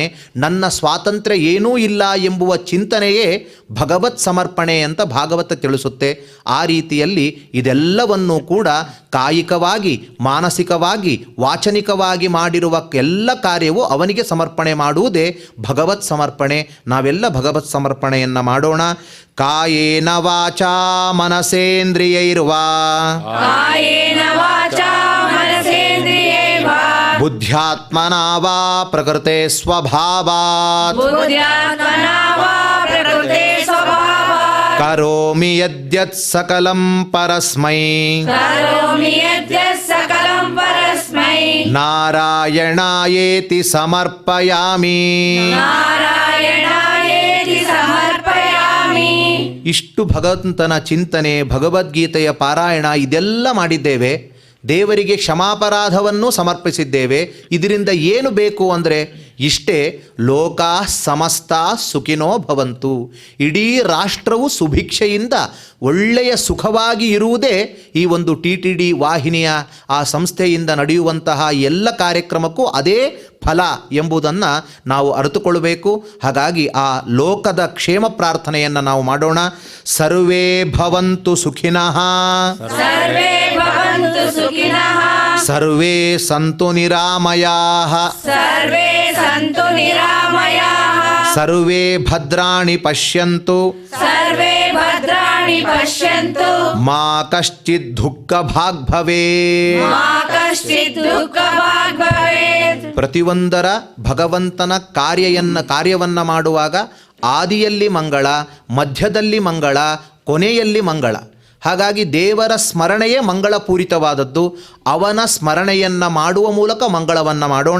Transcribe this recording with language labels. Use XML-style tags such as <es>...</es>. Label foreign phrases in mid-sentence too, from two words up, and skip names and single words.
<kn>ನನ್ನ ಸ್ವಾತಂತ್ರ್ಯ ಏನೂ ಇಲ್ಲ ಎಂಬುವ ಚಿಂತನೆಯೇ ಭಗವತ್ ಸಮರ್ಪಣೆ ಅಂತ ಭಾಗವತ ತಿಳಿಸುತ್ತೆ. ಆ ರೀತಿಯಲ್ಲಿ ಇದೆಲ್ಲವನ್ನೂ ಕೂಡ ಕಾಯಿಕವಾಗಿ, ಮಾನಸಿಕವಾಗಿ, ವಾಚನಿಕವಾಗಿ ಮಾಡಿರುವ ಎಲ್ಲ ಕಾರ್ಯವೂ ಅವನಿಗೆ ಸಮರ್ಪಣೆ ಮಾಡುವುದೇ ಭಗವತ್ ಸಮರ್ಪಣೆ. ನಾವೆಲ್ಲ ಭಗವತ್ ಸಮರ್ಪಣೆಯನ್ನು ಮಾಡೋಣ.</kn> <sa>ಕಾಯೇನ ವಾಚಾ ಮನಸೇಂದ್ರಿಯೈರ್ವಾ ಕಾಯೇನ ವಾಚಾ ಮನಸೇಂದ್ರಿಯೈರ್ವಾ ಬುದ್ಧ್ಯಾತ್ಮನಾ ವಾ ಪ್ರಕೃತೆ ಸ್ವಭಾವಾತ್ ಬುದ್ಧ್ಯಾತ್ಮನಾ ವಾ ಪ್ರಕೃತೆ ಸ್ವಭಾವಾತ್ ಕರೋಮಿ ಯದ್ಯತ್ ಸಕಲಂ ಪರಸ್ಮೈ ಕರೋಮಿ ಯದ್ಯತ್ ಸಕಲಂ ಪರಸ್ಮೈ ನಾರಾಯಣಾಯೇತಿ ಸಮರ್ಪಯಾಮಿ. ನಾರಾಯಣಾಯೇತಿ ಸಮರ್ಪಯಾಮಿ.</sa> <kn>ಇಷ್ಟು ಭಗವಂತನ ಚಿಂತನೆ, ಭಗವದ್ಗೀತೆಯ ಪಾರಾಯಣ ಇದೆಲ್ಲ ಮಾಡಿದ್ದೇವೆ. ದೇವರಿಗೆ ಕ್ಷಮಾಪರಾಧವನ್ನು ಸಮರ್ಪಿಸಿದ್ದೇವೆ. ಇದರಿಂದ ಏನು ಬೇಕು ಅಂದರೆ ಇಷ್ಟೇ,</kn> <sa>ಲೋಕ ಸಮಸ್ತ ಸುಖಿನೋ ಭವಂತು.</sa> <kn>ಇಡೀ ರಾಷ್ಟ್ರವು ಸುಭಿಕ್ಷೆಯಿಂದ ಒಳ್ಳೆಯ ಸುಖವಾಗಿ ಇರುವುದೇ ಈ ಒಂದು TTD ವಾಹಿನಿಯ ಆ ಸಂಸ್ಥೆಯಿಂದ ನಡೆಯುವಂತಹ ಎಲ್ಲ ಕಾರ್ಯಕ್ರಮಕ್ಕೂ ಅದೇ ಫಲ ಎಂಬುದನ್ನು ನಾವು ಅರಿತುಕೊಳ್ಳಬೇಕು. ಹಾಗಾಗಿ ಆ ಲೋಕದ ಕ್ಷೇಮ ಪ್ರಾರ್ಥನೆಯನ್ನು ನಾವು ಮಾಡೋಣ.</kn> <sa>ಸರ್ವೇ ಭವಂತು ಸುಖಿನಃ, ಸರ್ವೇ ಭವಂತು ಸುಖಿನಃ, ಸರ್ವೇ ಸಂತು ನಿರಾಮಯಾಃ, ಸರ್ವೇ ಸಂತು ನಿರಾಮಯಾಃ, ಸರ್ವೇ ಭದ್ರಾಣಿ ಪಶ್ಯಂತು, ಸರ್ವೇ ಭದ್ರಾಣಿ ಪಶ್ಯಂತು, ಮಾ ಕಶ್ಚಿತ್ ದುಃಖ ಭಾಗ್ ಭವೇತ್. ಮಾ ಕಶ್ಚಿತ್ ದುಃಖ ಭಾಗ್ ಭವೇತ್.</sa> <kn>ಪ್ರತಿಯೊಂದರ ಭಗವಂತನ ಕಾರ್ಯವನ್ನು ಮಾಡುವಾಗ ಆದಿಯಲ್ಲಿ ಮಂಗಳ, ಮಧ್ಯದಲ್ಲಿ ಮಂಗಳ, ಕೊನೆಯಲ್ಲಿ ಮಂಗಳ. ಹಾಗಾಗಿ ದೇವರ ಸ್ಮರಣೆಯೇ ಮಂಗಳಪೂರಿತವಾದದ್ದು. ಅವನ ಸ್ಮರಣೆಯನ್ನು ಮಾಡುವ ಮೂಲಕ ಮಂಗಳವನ್ನು ಮಾಡೋಣ.</kn>